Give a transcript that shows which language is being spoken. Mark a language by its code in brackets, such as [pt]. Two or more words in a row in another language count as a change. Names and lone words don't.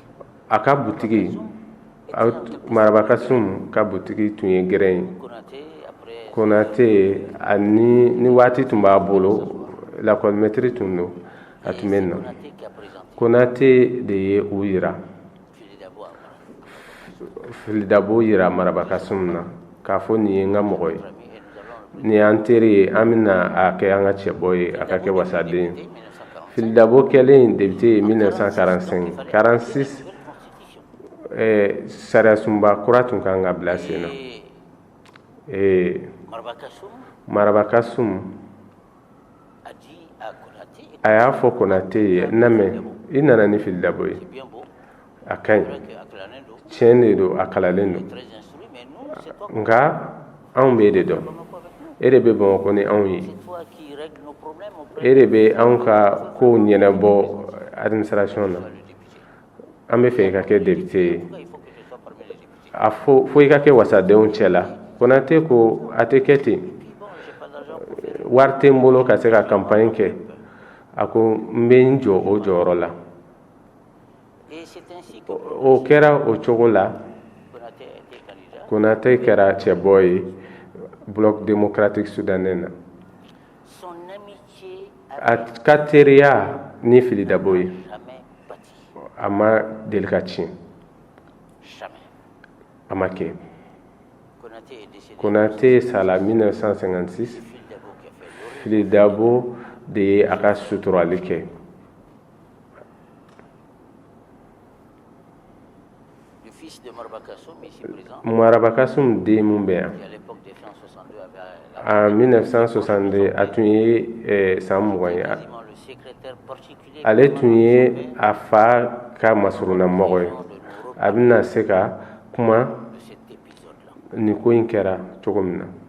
[bm] a ka butigi Maraba Kasum ka butigi tun ye gɛrɛn ye [fr] Konaté, après [bm] Konaté ani ni waati tun b'a bolo lakɔlimɛtiri tun don a tun bɛ na [fr] Konaté qui a présenté [bm] Konaté de ye u yira [fr] Fili Dabo à Konaté. [bm] Fili Dabo yira Maraba Kasum na k'a fɔ nin ye n ka mɔgɔ ye [fr] Et nous allons [bm] nin y'an teri ye an bɛna a kɛ an ka cɛbɔ ye a ka kɛ wasaden ye. 1945. Fili Dabo kɛlen député ye 1945 46 sariya sunba kura tun kan ka bila sen na. Marabakassou Maraba Kasum [fr] a dit à Konaté, [bm] a y'a fɔ Konaté ye n lamɛn i nana ni Fili Dabo ye [fr] c'est bien beau, [bm] a ka ɲi [fr] c'est vrai que Aklanendo [bm] tiɲɛ de don a kalalen don [fr] très instruit, mais nous, c'est toi [bm] nka anw b'e de dɔn e de bɛ Bamakɔ ni anw ye [fr] c'est toi qui règle nos problèmes auprès [bm] e de bɛ anw ka kow ɲɛnabɔ administration na [fr] du député. [bm] an bɛ fɛ i ka kɛ député ye [fr] En tout cas, il faut que je sois parmi les députés. [bm] a fo i ka kɛ wasadenw cɛ la Konaté ko a tɛ kɛ ten [fr] Puis bon, j'ai pas d'argent pour faire. [bm] wari tɛ n bolo ka se ka campagne kɛ a ko n bɛ n jɔ o jɔyɔrɔ la [fr] Et c'est ainsi que [bm] o kɛra o cogo la [fr] Konaté a été candidat. [bm] Konaté kɛra cɛbɔ ye bloc démocratique soudanais na [fr] Son amitié [bm] a ka teriya ni Fili Dabo ye [fr] jamais bâti. [bm] a ma deli ka tiɲɛ [fr] Jamais. [bm] a ma kɛ [fr] Konaté est décédé. [bm] Konaté sala 1956 [fr] Fili Dabo qui a fait l'horreur. [bm] Fili Dabo de ye a ka suturali kɛ Mouaraba Kassoum den mun bɛ yan en 1962 a tun ye san 20 ye ale tun ye a fa ka masurunamɔgɔ ye a bɛna se ka kuma nin ko in kɛra cogo min na